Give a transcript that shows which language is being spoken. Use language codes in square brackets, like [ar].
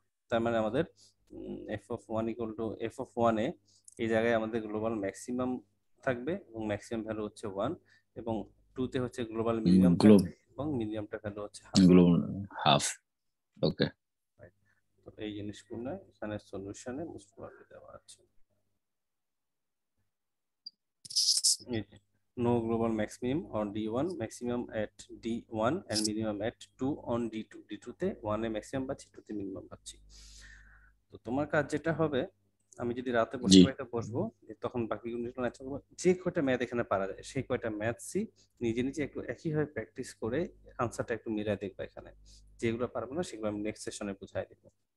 [bn] তার মানে আমাদের F of 1 equal to F of 1 এ এই জায়গায় আমাদের গ্লোবাল ম্যাক্সিমাম থাকবে, এবং ম্যাক্সিমাম ভ্যালু হচ্ছে 1, এবং 2 তে হচ্ছে গ্লোবাল মিনিমাম গ্লোব থাকবে, এবং মিনিমামটা ভ্যালু হচ্ছে হাফ। Globe half. ওকে, তো এই জিনিসগুলো এখানে সলিউশনে মোস্ট প্রবাবলি দেওয়া আছে। [en] No global maximum on D1, maximum at D1 and minimum at 2 on D2। [bn] D2 তে 1 এ ম্যাক্সিমাম পাচ্ছি, 2 তে মিনিমাম পাচ্ছি। তো তোমার কাজ যেটা হবে, আমি যদি রাতে জি। বসবো তখন বাকি গুলো লেকচার করবো, যে কয়টা ম্যাথ এখানে পারা যায় সেই কয়টা ম্যাথসই নিজে নিজে একটু একইভাবে প্র্যাকটিস করে আনসারটা একটু মিলাই দেখবো এখানে, যেগুলো পারবো না সেগুলো আমি নেক্সট সেশনে বুঝাই দেবো।